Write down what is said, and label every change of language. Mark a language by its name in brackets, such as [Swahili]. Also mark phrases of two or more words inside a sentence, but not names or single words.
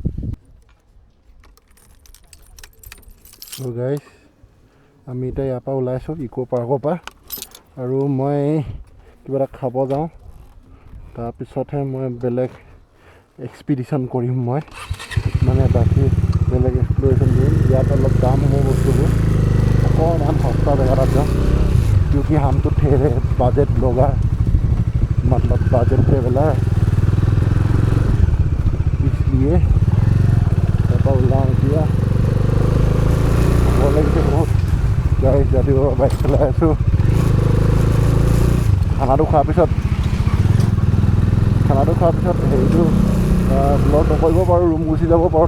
[Assamese] তো গাইজ আমি এতিয়া ইয়াৰ পৰা ওলাইছোঁ ইক' পাৰ্কৰ পৰা, আৰু মই কিবা এটা খাব যাওঁ। তাৰপিছতহে মই বেলেগ এক্সপিডিশ্যন কৰিম। মই মানে বাকী বেলেগ এক্সপ্ল'ৰেশ্যন কৰিম। ইয়াত অলপ দাম হ'ব বস্তুবোৰ, অকণমান সস্তা জেগা এটাত যাম। [Hindi] क्योंकि हम तो ठहरे बजट ब्लॉगर, मतलब बजट ट्रेवलर, इसलिए [Assamese] ওলাওঁ এতিয়া। ভাগৰ লাগিছে বহুত। গাড়ীত ৰাতিপুৱা বাইক চলাই আছোঁ। খানাটো খোৱাৰ পিছত হেৰিটো ব্লগ নকৰিব পাৰোঁ, ৰুম গুচি যাব পাৰোঁ।